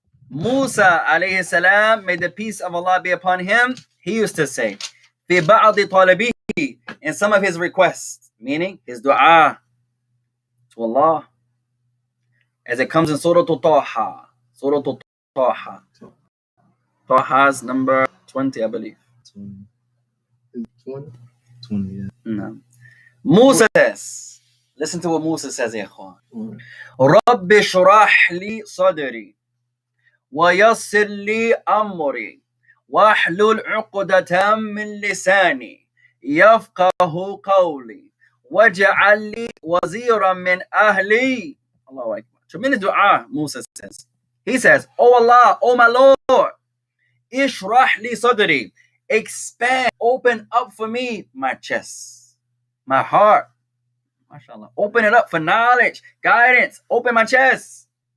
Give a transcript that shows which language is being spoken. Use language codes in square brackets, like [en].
[en] Musa alayhi salam, may the peace of Allah be upon him, he used to say, [ar] fi ba'di talabihi, [en] in some of his requests, meaning his dua to Allah, as it comes in Surah Taha. Surah Taha. Taha is number 20, I believe. 20? 20, yeah. No. Musa says, listen to what Musa says, ya ikhwan. [ar] Rabbi shrah li sadri. ويسر لي أمري واحلل عقدة من لساني يفقه قولي واجعل لي وزيرا من أهلي. [en] Allahu Akbar. Tremendous dua, Musa says. He says, Oh Allah, oh my Lord, [ar] ishrah li sadri, [en] expand, open up for me my chest, my heart. MashaAllah. Open it up for knowledge, guidance. Open my chest.